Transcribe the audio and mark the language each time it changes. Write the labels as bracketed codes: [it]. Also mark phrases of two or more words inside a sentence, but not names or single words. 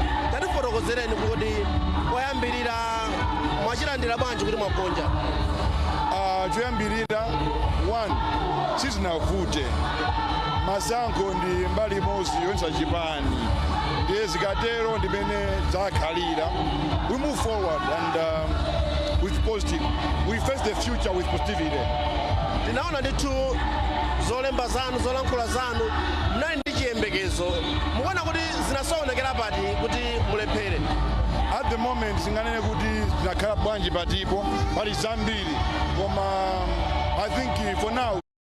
[ny] Tatifotokozereni kuti koyambirira mwachilandira bwanji kuti mwagonja. Choyambirira 1 sizinavute masankho ndi mbali imodzi yonse chipani ndiye zikatero ndimene zakhalira. [en] We move forward and with positive. We face the future with positivity. [ny] Tinaona ndithu zolemba zanu zolankhula zanu mnali ndi chiyembekezo, mukuona kuti zinasoonekera pati kuti mulephere. [en] At the moment [ny] singanene kuti zinakhala bwanji patipo pali zambiri, koma [en] I think for now